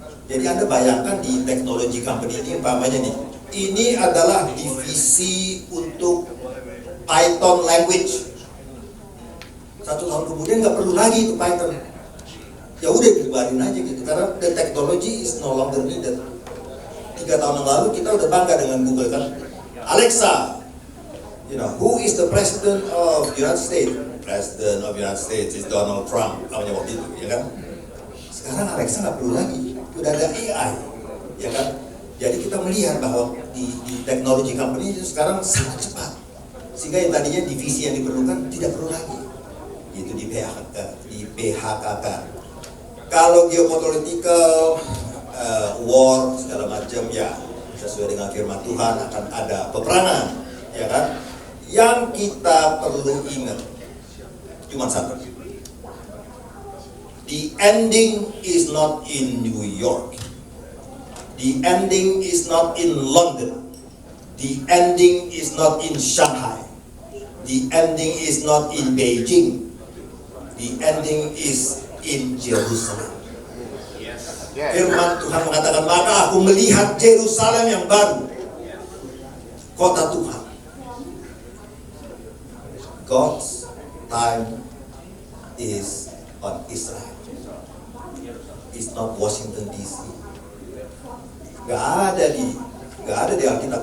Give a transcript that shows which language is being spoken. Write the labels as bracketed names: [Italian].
[Indonesian] Jadi Anda bayangkan di teknologi company ini umpamanya nih, ini adalah divisi untuk Python language. 1 tahun kemudian nggak perlu lagi itu Python. Ya udah dibubarin aja gitu, karena [English] the technology is no longer needed. [Indonesian] 3 tahun yang lalu kita udah bangga dengan Google kan. [English] Alexa, who is the president of the United States? President of the United States is Donald Trump. [Indonesian] Namanya waktu itu, ya kan? Sekarang Alexa nggak perlu lagi, udah ada AI, ya kan? Jadi kita melihat bahwa di teknologi company itu sekarang sangat cepat, sehingga yang tadinya divisi yang diperlukan tidak perlu lagi, itu di PHK kan. Kalau geopolitical war segala macam ya sesuai dengan firman Tuhan akan ada peperangan, ya kan? Yang kita perlu ingat cuma satu. [English] The ending is not in New York. The ending is not in London. The ending is not in Shanghai. The ending is not in Beijing. The ending is in Jerusalem. [Indonesian] Firman Tuhan mengatakan, maka aku melihat Jerusalem yang baru, kota Tuhan. [English] God's time is on Israel. It's not Washington DC. [Indonesian] Gak ada di Alkitab.